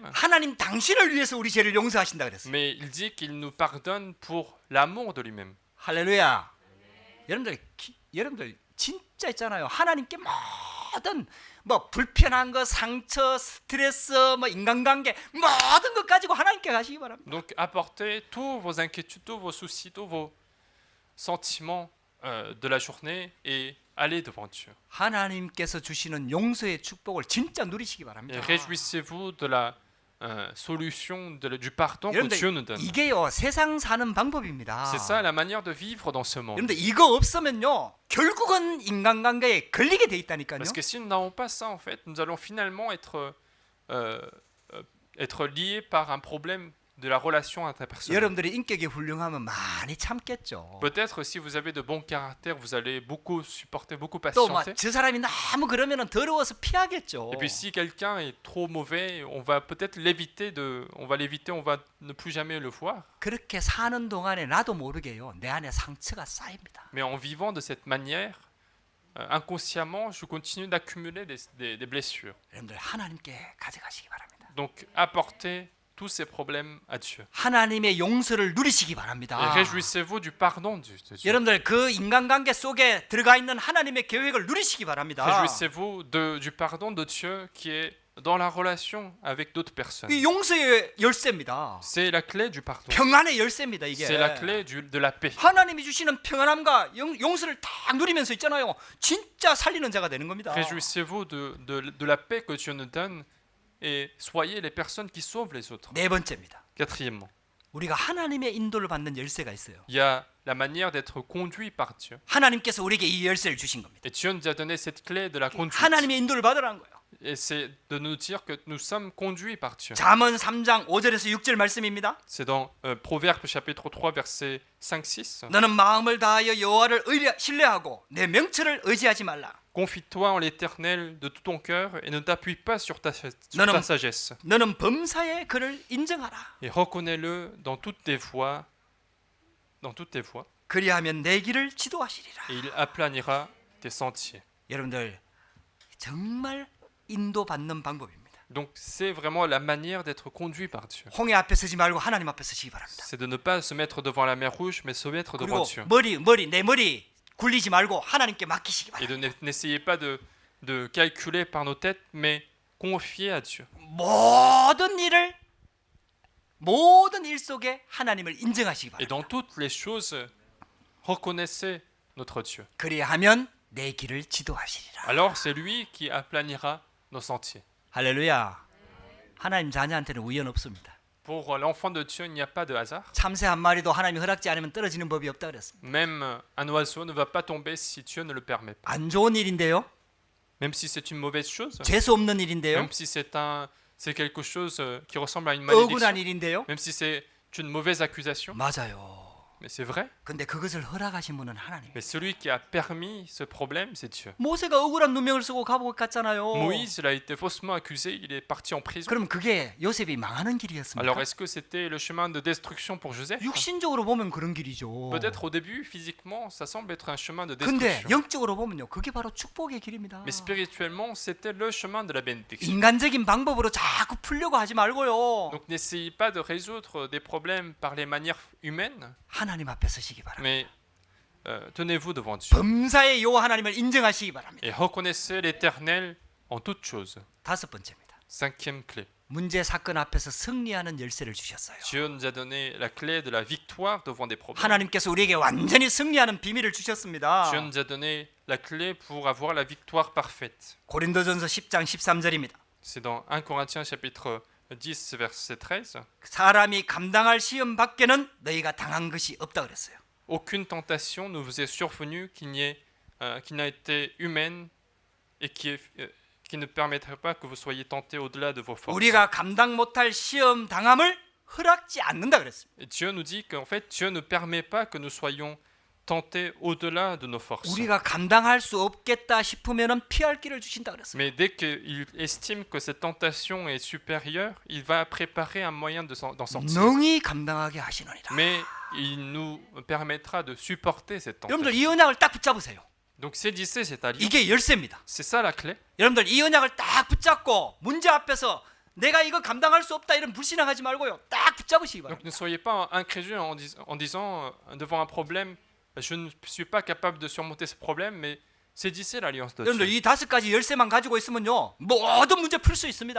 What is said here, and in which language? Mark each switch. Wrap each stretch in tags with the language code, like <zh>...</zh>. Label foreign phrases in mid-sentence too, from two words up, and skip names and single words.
<ko>하나님 당신을 위해서 우리 죄를 용서하신다 그랬어요.</ko> <fr>mais il dit qu'il nous pardonne pour l'amour de lui-même.</fr> <ko>할렐루야. 여러분들 진짜 있잖아요. 하나님께 모든 뭐 불편한 거, 상처, 스트레스, 뭐 인간관계 모든 것 가지고 하나님께 가시기 바랍니다.</ko> <fr>Donc apportez tous vos inquiétudes, tous vos soucis, tous vos sentiments de la journée et allez devant Dieu.</fr> <ko>하나님께서 주시는 용서의 축복을 진짜 누리시기</ko> <fr>Et</fr> <ko>바랍니다.</ko> <fr>réjouissez-vous de la solution, du pardon que</fr> <ko>여러분들</ko> <fr>Dieu nous donne.</fr> <ko>이게요 세상 사는 방법입니다.</ko> <fr>C'est ça la manière de vivre dans ce monde.</fr> <ko>여러분들 이거 없으면요 결국은 인간관계에 걸리게 돼 있다니까요.</ko> <fr>Parce que si nous n'avons pas ça, en fait, nous allons finalement être liés par un problème de la relation interpersonnelle.</fr> <ko>여러분들이 인격이 훌륭하면 많이 참겠죠.</ko> <fr>Peut-être si vous avez de bons caractères, vous allez beaucoup supporter, beaucoup</fr> <ko>또 막</ko> <fr>patienter.</fr> <ko>저 사람이 너무 그러면은 더러워서 피하겠죠.</ko> <fr>Et puis si quelqu'un est trop mauvais, on va peut-être l'éviter, on va ne plus jamais le voir.</fr> <ko>그렇게 사는 동안에 나도 모르게요 내 안에 상처가 쌓입니다.</ko> <fr>Mais en vivant de cette manière, inconsciemment, je continue d'accumuler des blessures.</fr> <ko>여러분들 하나님께 가져가시기 바랍니다.</ko> <fr>Donc apportez tous ces problèmes à Dieu.</fr> <ko>하나님의 용서를 누리시기</ko> <fr>Et</fr> <ko>바랍니다.</ko> <fr>réjouissez-vous du pardon de Dieu.</fr> <ko>여러분들 그 인간관계 속에 들어가 있는 하나님의 계획을 누리시기 바랍니다.</ko> <fr>Réjouissez-vous du pardon de Dieu qui est dans la relation avec d'autres personnes.</fr> <ko>이 용서의 열쇠입니다.</ko> <fr>C'est la clé du pardon.</fr> <ko>평안의 열쇠입니다. 이게</ko> <fr>C'est la clé de la paix.</fr> <ko>하나님이 주시는 평안함과 용서를 딱 누리면서 있잖아요. 진짜 살리는 자가 되는 겁니다.</ko> <fr>Réjouissez-vous de la paix que Dieu nous donne et soyez les personnes qui sauvent les autres.</fr> <ko>네 번째입니다.</ko> <fr>Quatrièmement,</fr> <ko>우리가 하나님의 인도를 받는 열쇠가 있어요.</ko> <fr>il y a la manière d'être conduit par Dieu.</fr> <ko>하나님께서 우리에게 이 열쇠를 주신 겁니다.</ko> <fr>Et Dieu nous a donné cette clé de la conduite.</fr> <ko>하나님의 인도를 받으라는 거예요.</ko> <fr>Et c'est de nous dire que nous sommes conduits par Dieu.</fr> <ko>잠언 3장 5절에서 6절 말씀입니다.</ko> <fr>C'est dans Proverbes chapitre 3 verset 5-6.</fr> <ko>너는 마음을 다하여 여호와를 신뢰하고 내 명철을 의지하지 말라.</ko> <fr>Confie-toi en l'Éternel de tout ton cœur et ne t'appuie pas sur ta sagesse.</fr> <ko>너는 범사에 그를 인정하라.</ko> <fr>Et reconnais-le dans toutes tes voies.</fr> <ko>그리하면 내 길을 지도하시리라.</ko> <fr>Et il aplanira tes sentiers.</fr> <ko>여러분들 정말 인도받는 방법입니다.</ko> <fr>Donc c'est vraiment la manière d'être conduit par Dieu.</fr> <ko>홍해 앞에 서지 말고 하나님 앞에 서시기 바랍니다.</ko> <fr>C'est de ne pas se mettre devant la mer rouge, mais se mettre devant</fr> <ko>그리고</ko> <fr>Dieu.</fr> <ko>내 머리 굴리지 말고 하나님께 맡기시기</ko> <fr>Et</fr> <ko>바랍니다.</ko> <fr>n'essayez pas de calculer par nos têtes, mais confiez à Dieu.</fr> <ko>모든 일 속에 하나님을 인정하시기</ko> <fr>Et</fr> <ko>바랍니다.</ko> <fr>dans toutes les choses, reconnaissez notre Dieu.</fr> <ko>그리하면 내 길을 지도하시리라.</ko> <fr>Alors c'est lui qui aplanira nos sentiers.</fr> <ko>할렐루야. 하나님 자녀한테는 우연 없습니다.</ko> <fr>Pour l'enfant de Dieu, il n'y a pas de hasard.</fr> <ko>참새 한 마리도 하나님이 허락지 않으면 떨어지는 법이 없다 그랬습니다.</ko> <fr>Même un oiseau ne va pas tomber si Dieu ne le permet pas.</fr> <ko>안 좋은 일인데요.</ko> <fr>Même si c'est une mauvaise chose,</fr> <ko>재수 없는 일인데요.</ko> <fr>même si c'est quelque chose qui ressemble à une</fr> <ko>억울한</ko> <fr>malédiction,</fr> <ko>일인데요.</ko> <fr>même si c'est une mauvaise accusation,</fr> <ko>맞아요.</ko> <fr>mais c'est vrai.</fr> <ko>근데 그것을 허락하신 분은 하나님.</ko> <fr>Mais celui qui a permis ce problème, c'est Dieu.</fr> <ko>모세가 억울한 누명을 쓰고 감옥에 갔잖아요.</ko> <fr>Moïse, il a été faussement accusé, il est parti en prison.</fr> <ko>그럼 그게 요셉이 망하는 길이었습니까?</ko> <fr>Alors est-ce que c'était le chemin de destruction pour Joseph?</fr> <ko>육신적으로 보면 그런 길이죠.</ko> <fr>Peut-être au début, physiquement, ça semble être un chemin de</fr> <ko>근데</ko> <fr>destruction.</fr> <ko>영적으로 보면요, 그게 바로 축복의 길입니다.</ko> <fr>Mais spirituellement, c'était le chemin de la bénédiction.</fr> <ko>인간적인 방법으로 자꾸 풀려고 하지 말고요.</ko> <fr>Donc n'essayez pas de résoudre des problèmes par les manières humaines,</fr> <ko>하나님 앞에 서시기 바랍니다.</ko> <fr>mais tenez-vous devant Dieu.</fr> <ko>범사의 여호와 하나님을 인정하시기 바랍니다.</ko> <fr>Et reconnaissez l'Éternel en toutes choses.</fr> <ko>다섯 번째입니다.</ko> <fr>Cinquième clé.</fr> <ko>문제 사건 앞에서 승리하는 열쇠를 주셨어요.</ko> <fr>Dieu nous a donné la clé de la victoire devant des problèmes.</fr> <ko>하나님께서 우리에게 완전히 승리하는 비밀을 주셨습니다.</ko> <fr>Dieu nous a donné la clé pour avoir la victoire parfaite.</fr> <ko>고린도전서 10장 13절입니다.</ko> <fr>C'est dans 1 Corinthiens chapitre 10 verset 13.</fr> <ko>사람이 감당할 시험 밖에는 너희가 당한 것이 없다 그랬어요.</ko> <fr>Aucune tentation ne vous est survenue qui n'a été humaine et qui ne permettrait pas que vous soyez tentés au-delà de vos forces.</fr> <ko>우리가 감당 못할 시험 당함을 허락지 않는다 그랬습니다.</ko> <fr>Et Dieu nous dit qu'en fait, Dieu ne permet pas que nous soyons tentés au-delà de nos forces.</fr> <ko>우리가 감당할 수 없겠다 싶으면은 피할 길을 주신다 그랬어요.</ko> <fr>Mais dès qu'il estime que cette tentation est supérieure, il va préparer un moyen d'en sortir.</fr> <ko>능히 감당하게 하시노니라.</ko> <fr>Mais il nous permettra de supporter cette</fr> <ko>여러분들</ko> <fr>tentation.</fr> <ko>이 언약을 딱 붙잡으세요.</ko> <fr>Donc saisissez cette alliance.</fr> <ko>이게 열쇠입니다.</ko> <fr>C'est ça la clé.</fr> <ko>여러분들 이 언약을 딱 붙잡고 문제 앞에서 내가 이거 감당할 수 없다 이런 불신앙하지 말고요. 딱 붙잡으시기</ko> <fr>Donc</fr> <ko>바랍니다.</ko> <fr>ne soyez pas incrédule en disant devant un problème, je ne suis pas capable de surmonter ce problème, mais saisissez l'alliance de</fr> <ko>여러분들</ko> <fr>Dieu.</fr> <ko>이 5가지 열쇠만 가지고 있으면요 모든 문제 풀 수 있습니다.</ko>